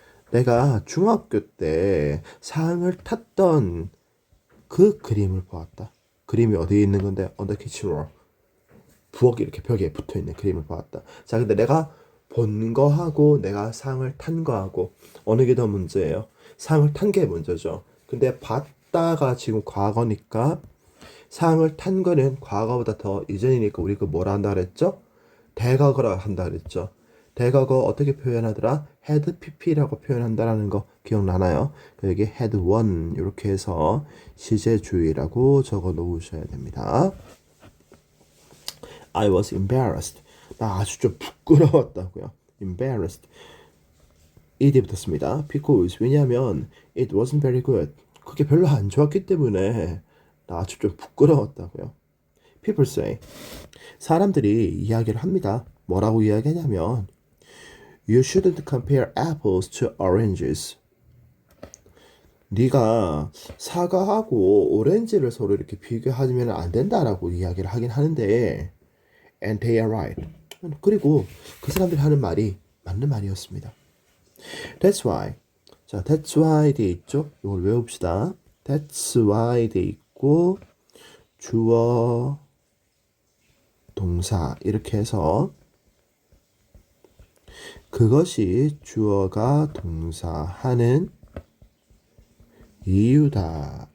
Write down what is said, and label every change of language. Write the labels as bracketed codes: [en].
[ko] 내가 중학교 때 상을 탔던 그 그림을 보았다. 그림이 어디에 있는 건데? [en] On the kitchen roll. [ko] 부엌이 이렇게 벽에 붙어있는 그림을 보았다. 자, 근데 내가 본 거하고 내가 상을 탄 거하고 어느 게 더 문제예요? 상을 탄 게 문제죠. 근데 봤다가 지금 과거니까 상을 탄 거는 과거보다 더 이전이니까 우리 그 뭐라 한다 그랬죠? 대과거라 한다 그랬죠. 대과거 어떻게 표현하더라? had pp라고 표현한다라는 거 기억나나요? 여기 [en] had won [ko] 이렇게 해서 시제주의라고 적어 놓으셔야 됩니다. [en] I was embarrassed. [ko] 나 아주 좀 부끄러웠다고요. embarrassed. ed이 붙었습니다. [en] because [ko] 왜냐하면 [en] it wasn't very good. [ko] 그게 별로 안 좋았기 때문에 나 아주 좀 부끄러웠다고요. [en] People say. [ko] 사람들이 이야기를 합니다. 뭐라고 이야기하냐면 [en] You shouldn't compare apples to oranges. [ko] 네가 사과하고 오렌지를 서로 이렇게 비교하면 안 된다라고 이야기를 하긴 하는데 [en] And they are right. [ko] 그리고 그 사람들이 하는 말이 맞는 말이었습니다. [en] That's why. [ko] 자, [en] that's why [ko] 돼 있죠? 이걸 외웁시다. That's why 돼 있고 주어 동사 이렇게 해서 그것이 주어가 동사하는 이유다.